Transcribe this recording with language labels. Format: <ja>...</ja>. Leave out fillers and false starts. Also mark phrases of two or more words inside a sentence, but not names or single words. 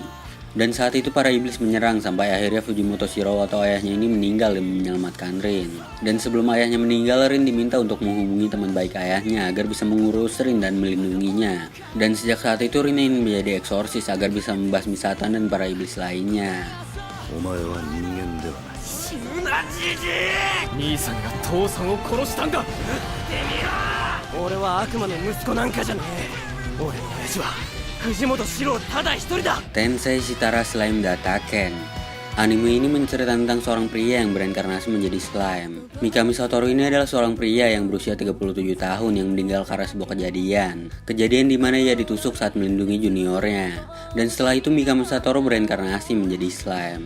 <id>Dan saat itu para iblis menyerang sampai akhirnya Fujimoto Shirou atau ayahnya ini meninggal dan menyelamatkan Rin. Dan sebelum ayahnya meninggal, Rin diminta untuk menghubungi teman baik ayahnya agar bisa mengurus Rin dan melindunginya. Dan sejak saat itu Rin ingin menjadi eksorsis agar bisa membasmi Satan dan para iblis lainnya.</id> <ja>兄さんが父さんを殺したんだ。俺は悪魔の息子なんかじゃねえ。俺の親父は藤本四郎ただ一人だ。</ja> <id>Tensei Shitara Slime Dataken. Anime ini menceritakan tentang seorang pria yang bereinkarnasi menjadi slime. Mikami Satoru ini adalah seorang pria yang berusia 37 tahun yang meninggal karena sebuah kejadian. Kejadian di mana ia ditusuk saat melindungi juniornya. Dan setelah itu Mikami Satoru bereinkarnasi menjadi slime.</id>